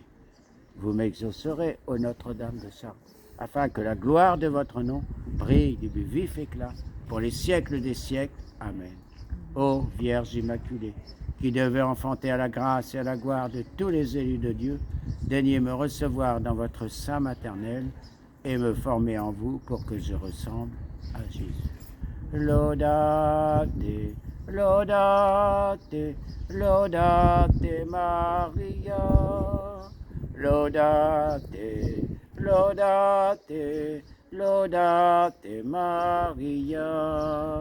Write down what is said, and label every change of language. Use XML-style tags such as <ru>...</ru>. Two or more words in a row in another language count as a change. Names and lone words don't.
<fr>Vous m'exaucerez, ô Notre-Dame de Chartres, afin que la gloire de votre nom brille du plus vif éclat pour les siècles des siècles. Amen. Ô Vierge Immaculée, qui devait enfanter à la grâce et à la gloire de tous les élus de Dieu, daignez me recevoir dans votre sein maternel et me former en vous pour que je ressemble à Jésus.</fr> <la>Laudate, laudate, laudate Maria. Laudate, laudate, laudate Maria.</la>